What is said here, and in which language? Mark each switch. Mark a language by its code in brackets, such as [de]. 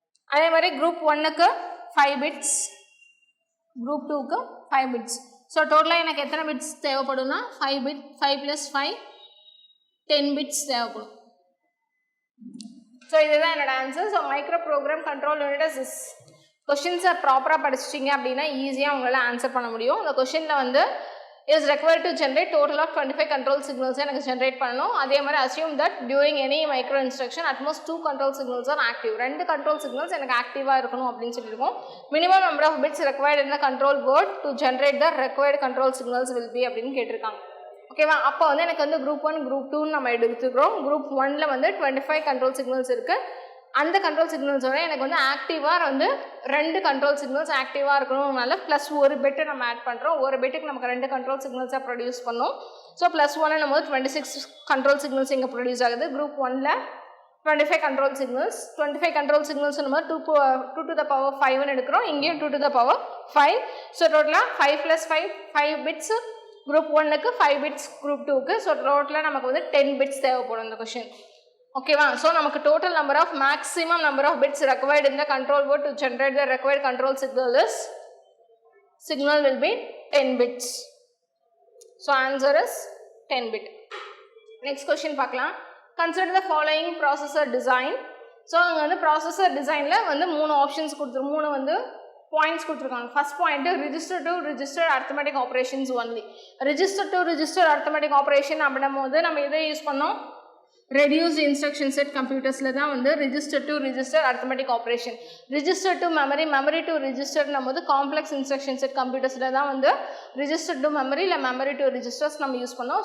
[ta] அதே மாதிரி குரூப் 1க்கு 5 பிட்ஸ், குரூப் 2க்கு 5 பிட்ஸ். ஸோ டோட்டலாக எனக்கு எத்தனை பிட்ஸ் தேவைப்படும்னா 5 பிட், 5 + 5 10 பிட்ஸ் தேவைப்படும். ஸோ இதுதான் என்னோட answer. So micro program control unit கொஷின்ஸை ப்ராப்பராக படிச்சிட்டிங்க அப்படின்னா ஈஸியாக உங்களால் ஆன்சர் பண்ண முடியும். அந்த கொஷினில் வந்து [en] is required to generate total of 25 control signals [ta] எனக்கு generate பண்ணணும். அதே மாதிரி [en] assume that during any micro instruction at most 2 control signals are active. [ta] 2 control signals எனக்கு ஆக்டிவாக இருக்கணும் அப்படின்னு சொல்லியிருக்கோம். [en] minimum number of bits required in the control word to generate the required control signals will be [ta] அப்படின்னு கேட்டிருக்காங்க. ஓகேவா, அப்போ வந்து எனக்கு வந்து குரூப் 1 குரூப் 2 நம்ம எடுத்துக்கிறோம். குரூப் 1ல் வந்து 25 கண்ட்ரோல் சிக்னல்ஸ் இருக்குது. அந்த கண்ட்ரோல் சிக்னல்ஸோட எனக்கு வந்து ஆக்டிவாக வந்து 2 கண்ட்ரோல் சிக்னல்ஸ் ஆக்டிவாக இருக்கணும்னால ப்ளஸ் ஒரு பிட்டு நம்ம ஆட் பண்ணுறோம். ஒரு பிட்டுக்கு நமக்கு 2 கண்ட்ரோல் சிக்னல்ஸாக ப்ரொடியூஸ் பண்ணோம். ஸோ ப்ளஸ் 1 நம்ம 26 கண்ட்ரோல் சிக்னல்ஸ் இங்கே ப்ரொடியூஸ் ஆகுது. குரூப் 1ல் 25 கண்ட்ரோல் சிக்னல்ஸ், 25 கண்ட்ரோல் சிக்னல்ஸ் நம்ம 2 to the power 5ன்னு எடுக்கிறோம். இங்கேயும் 2 to the power 5. ஸோ டோட்டலாக 5 + 5 பிட்ஸ் குரூப் 1க்கு, 5 பிட்ஸ் குரூப் 2க்கு. ஸோ டோட்டலாக நமக்கு வந்து 10 பிட்ஸ் தேவைப்படும் இந்த கொஷின். ஓகேவா, ஸோ நமக்கு [en] Total number of maximum number of bits required in the control word to generate the required control signal will be 10 bits. So answer is 10 bit. Next question [ta] பார்க்கலாம். [en] Consider the following processor design. [ta] So அங்கே வந்து processor டிசைனில் வந்து 3 options கொடுத்துரு, 3 வந்து points கொடுத்துருக்காங்க. [en] First point register to register arithmetic operations only. [ta] Register to register arithmetic operation அப்படின்னும் போது நம்ம எதை யூஸ் பண்ணோம், ரெடியூஸ்ட் இன்ஸ்ட்ரக்ஷன் செட் கம்ப்யூட்டர்ஸில் தான் வந்து register to register arithmetic operation, register to memory, memory to ரிஜிஸ்டர்னும் போது காம்ப்ளெக்ஸ் இன்ஸ்ட்ரக்ஷன் செட் கம்ப்யூட்டர்ஸில் தான் வந்து ரிஜிஸ்டர் டு மெமரி இல்லை மெமரி டு ரிஜிஸ்டர்ஸ் நம்ம யூஸ் பண்ணோம்.